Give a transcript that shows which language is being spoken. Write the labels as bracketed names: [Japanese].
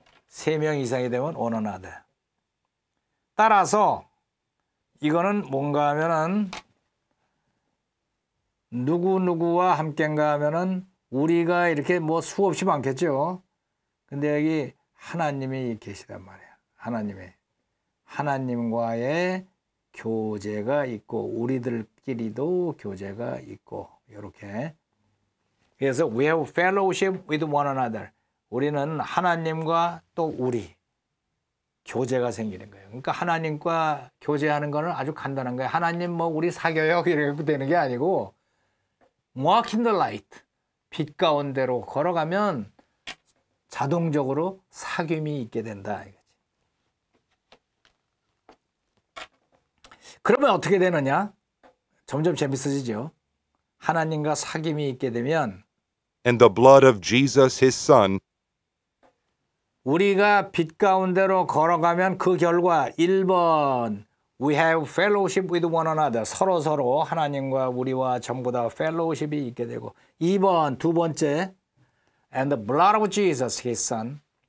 [Korean] 3명 이상이 되면 one another. 따라서 이거는 뭔가 하면은 누구누구와 함께인가 하면은 우리가 이렇게 뭐 수없이 많겠죠. 근데 여기 하나님이 계시단 말이에요. 하나님과의 교제가 있고 우리들끼리도 교제가 있고 이렇게. [English] 그래서 we have fellowship with one another. [Korean] 우리는 하나님과 또 우리 교제가 생기는 거예요. 그러니까 하나님과 교제하는 거는 아주 간단한 거예요. 하나님 뭐 우리 사겨요 이렇게 되는 게 아니고 walk in the light. 빛 가운데로 걸어가면 자동적으로 사귐이 있게 된다. 이거지. 그러면 어떻게 되느냐? 점점 재밌어지죠. 하나님과 사귐이 있게 되면 [English] And the blood of Jesus, his son, [Korean] 우리가 빛 가운데로 걸어가면 그 결과 1번 We have fellowship with one another. 서로 하나님과 우리와 전부 다 fellowship이 있게 되고 2번 두 번째 And the blood of Jesus, his son.